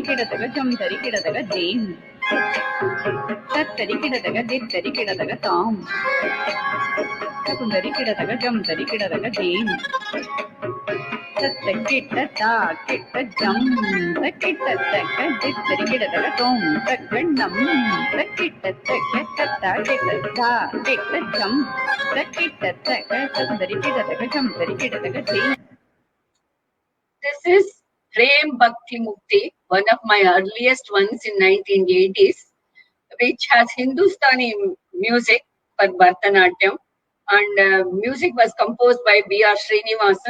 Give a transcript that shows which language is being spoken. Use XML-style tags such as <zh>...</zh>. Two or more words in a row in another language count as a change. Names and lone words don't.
<en>ಕಿಡದಗ ಜಂತರಿ ಕಿಡದಗ ದೇಂ ತತ್ತರಿ ಕಿಡದಗ ದಿತ್ತರಿ ಕಿಡದಗ ತಾಂ ತಕುದರಿ ಕಿಡದಗ ಜಂತರಿ ಕಿಡದಗ ದೇಂ ತತ್ತ ಕಿಟ್ಟ ತಾ ಕಿಟ್ಟ ಜಂ ತಕ್ಕಿಟ್ಟ ತಕ್ಕ ದಿತ್ತರಿ ಕಿಡದಗ ತೋಂ ತಕ್ಕ ನಂ ತಕ್ಕಿಟ್ಟ ತಕ್ಕ ತತ್ತ ಕಿಟ್ಟ ತಾ ಕಿಟ್ಟ ಜಂ This is Prem Bhakti Mukti, one of my earliest ones in 1980s, which has Hindustani music for Bharatanatyam, and music was composed by B.R.</en>